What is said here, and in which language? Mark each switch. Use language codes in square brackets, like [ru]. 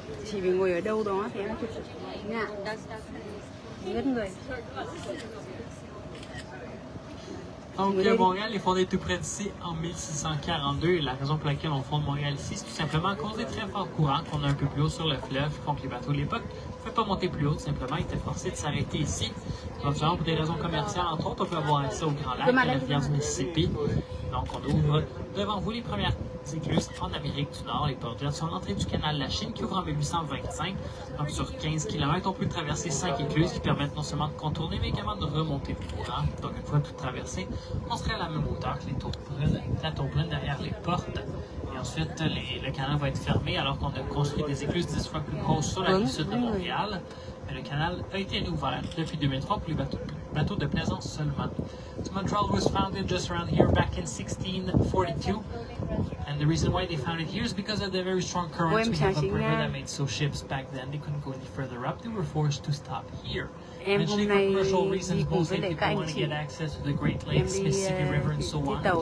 [vi] Chị phải ngồi ở đâu đó thì em chụp ngạ rất người. [fr] Donc, Montréal est fondé tout près d'ici en 1642. Et la raison pour laquelle on fonde Montréal ici, c'est tout simplement à cause des très forts courants qu'on a un peu plus haut sur le fleuve, qui font que les bateaux de l'époque ne pouvaient pas monter plus haut, tout simplement, ils étaient forcés de s'arrêter ici. Donc, pour des raisons commerciales, entre autres, on peut avoir accès au Grand Lac, à la rivière du Mississippi. Donc, on ouvre devant vous les premières écluses en Amérique du Nord. Les ports sont l'entrée du canal de la Chine qui ouvre en 1825. Donc, sur 15 km, on peut traverser 5 écluses qui permettent non seulement de contourner, mais également de remonter le courant. Donc, une fois tout traversé, on serait à la même hauteur que la tour Brune derrière les portes. Et ensuite, le canal va être fermé alors qu'on a construit des écluses 10 fois plus grosses sur la rive sud de Montréal. Mais le canal a été ouvert depuis 2003 pour les bateaux de plaisance seulement. [en] So Montreal was founded just around here back in 1642. And the reason why they found it here is because of the very strong currents we have upriver that made so ships back then they couldn't go any further up. They were forced to stop here. Eventually, for commercial reasons, mostly people want to get access to the Great Lakes, Mississippi River, and so on.